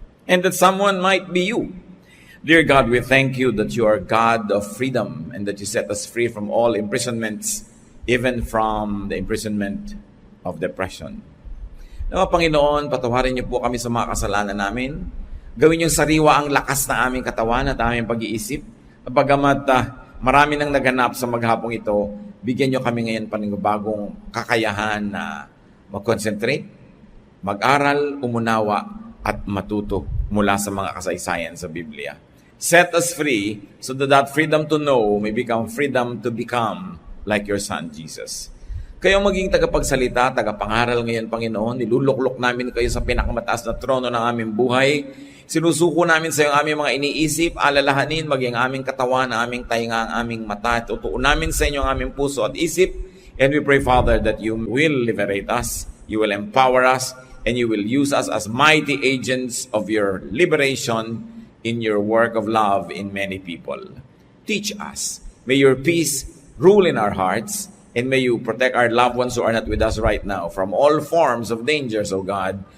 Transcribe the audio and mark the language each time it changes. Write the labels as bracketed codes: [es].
[en] And that someone might be you. Dear God, we thank you that you are God of freedom and that you set us free from all imprisonments, even from the imprisonment of depression. [tl] Nawa Panginoon, patawarin niyo po kami sa mga kasalanan namin. Gawin niyo sariwa ang lakas na aming katawan at aming pag-iisip. Bagamat marami nang naganap sa maghapong ito, bigyan niyo kami ngayon panibagong kakayahan na mag-concentrate, mag-aral, umunawa, at matuto mula sa mga kasaysayan sa Biblia. [en] Set us free so that that freedom to know may become freedom to become like your Son, Jesus. [tl] Kayo maging tagapagsalita, tagapangaral ngayon, Panginoon. Niluluklok namin kayo sa pinakamataas na trono ng aming buhay. Sinusuko namin sa iyo ang aming mga iniisip, alalahanin, maging aming katawan, aming tainga, ang aming mata. Tutuon namin sa inyo ang aming puso at isip. [en] And we pray, Father, that you will liberate us, you will empower us, and you will use us as mighty agents of your liberation in your work of love in many people. Teach us. May your peace rule in our hearts, and may you protect our loved ones who are not with us right now from all forms of dangers, O God.